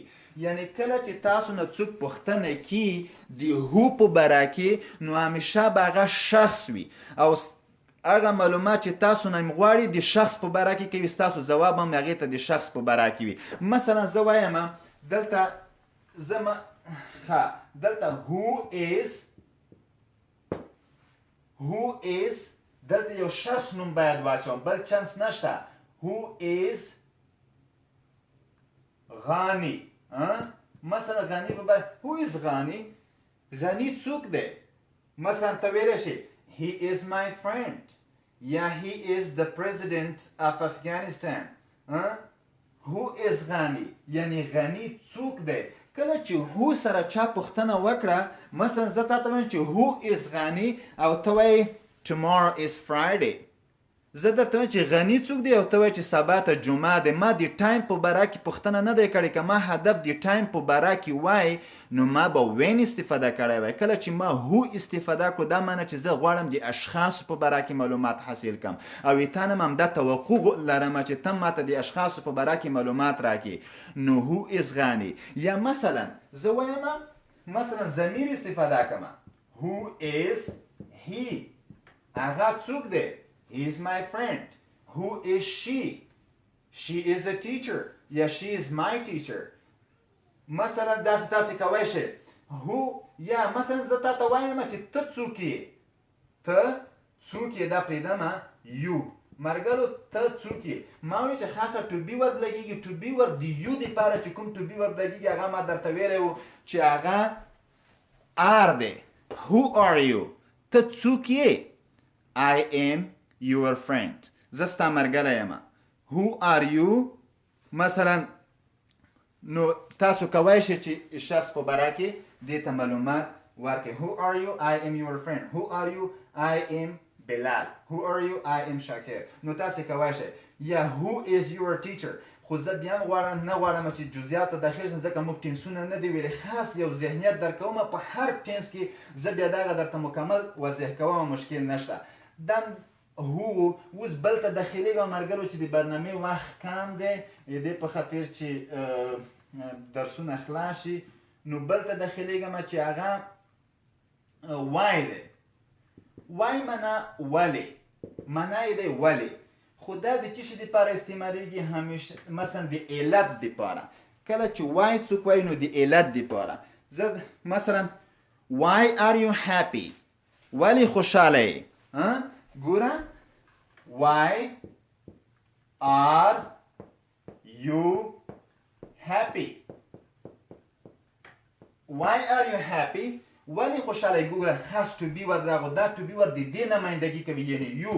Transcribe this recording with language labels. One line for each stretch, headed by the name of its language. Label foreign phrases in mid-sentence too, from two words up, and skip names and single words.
Pashto: یعنی کله چې تاسو نه څوک پوښتنه کوي د هو په باره کې، نو همیشه به هغه شخص وي او هغه معلومات چې تاسو نه غواړي د شخص په باره کې کوي، ستاسو ځواب هم هغې ته د شخص په باره کې وي. مثلا زه وایم دلته دلته
English: who is
Pashto: دلته یو شخص نوم باید واچوم، بل چانس نشته.
English: who is غانی.
Pashto: مثلا غانی په باره
English: who is
Pashto: غانی، غانی څوک دی. مثلا ته ویلی شي
English: he is my friend یا he is the president of Afghanistan. who is
Pashto: غانی یعنی غنی څوک دی. کله چې هو سره چا پوښتنه وکړه، مثلا زه تا ته وایم چې
English: who is
Pashto: غنی او ته وایې
English: tomorrow is Friday،
Pashto: زه درته وایم چې غني څوک دی او ته وایې چې سبا ته جمعه دی. ما د ټایم په باره کې پوښتنه نه دی کړې. که ما هدف د ټایم په باره کې وای نو ما به وین استفاده کړی وای. کله چې ما هو استفاده کړو دا معنی چې زه غواړم د اشخاصو په باره کې معلومات حاصل کړم او تا نه هم همدا توقع لرم چې ته ماته د اشخاصو په باره کې معلومات راکړې.
English: نو who is غني.
Pashto: یا مثلا زه وایم مثلا ضمیر استفاده کوم.
English: who is he.
Pashto: هغه څوک دی؟
English: He is my friend. Who is she? She is a teacher. Yeah, she is my teacher.
Pashto: مثلا داسې کوی شي. Who یا مثلا زه تا ته وایم چې ته څوک یې؟ ته څوک یې دا پرېږدمه you. مرګلو ته څوک یې؟ ما وایي چې خاصه
English: to be
Pashto: ورب لګېږي.
English: to be
Pashto: ورب د you دپاره چې کوم
English: to be
Pashto: ورب لګېږي هغه ما درته ویلی و چې هغه are دی.
English: Who are you?
Pashto: ته څوک یې؟
English: I am your friend.
Pashto: زه ستا ملګری یم.
English: Who are you?
Pashto: مثلا نو تاسو کولی شئ چې شخص په باره کې دې ته معلومات ورکړئ.
English: Who are you? I am your friend. Who are you? I am Bilal. Who are you? I am Shakir.
Pashto: نو تاسو کولی شئ. یا
English: who is your teacher?
Pashto: خو زه بیا هم غواړم نه غواړم چې جزئیات ته داخل شم ځکه موږ ټینسونه نه دي ویلي. خاص یو ذهنیت درکوم په هر ټینس کې زه بیا دغه درته مکمل وضح کوم مشکل نشته. دا هو اوس بل ته داخلیږم ملګرو چې د برنامې وخت کم دی د دې په خاطر چې درسونه خلاص شي نو بل ته داخلیږم چې هغه وای دی. وای معنا ولې. معنا یې دی ولې. خو دا د څه شي دپاره استعمالیږي؟ همیشه مثلا د علت دپاره. کله چې وای څوک وایي نو د علت دپاره. زه مثلا
English: why are you happy؟
Pashto: ولې خوشحاله یې؟ ګوره
English: why are you happy؟ why are you happy؟
Pashto: ولې خوشحاله یې؟ ګوره خاص
English: to be
Pashto: ورد راغو. دا
English: to be
Pashto: ورد د دې نمایندګي کوي یعنی you.